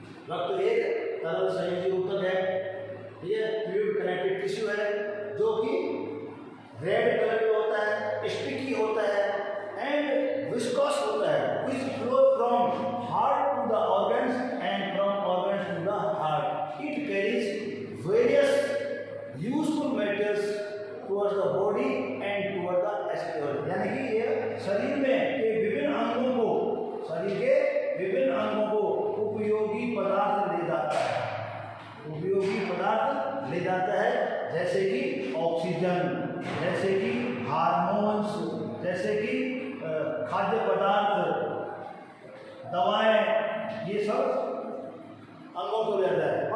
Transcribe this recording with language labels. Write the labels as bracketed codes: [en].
[hi] रक्त एक तरल संयोजी ऊतक है, ये फ्लूइड कनेक्टेड टिश्यू है जो कि रेड कलर में होता है, स्टिकी होता है एंड विस्कस होता है, [en] which flow from heart to the organs and from organs to the heart. It carries various useful materials towards the body and towards the exterior. [hi] यानी कि ये शरीर में के विभिन्न अंगों को, शरीर के विभिन्न अंगों को उपयोगी पदार्थ ले जाता है, उपयोगी पदार्थ ले जाता है, जैसे कि ऑक्सीजन, जैसे कि हार्मोन्स, जैसे कि खाद्य पदार्थ, दवाएं, ये सब अंगों को ले जाता है।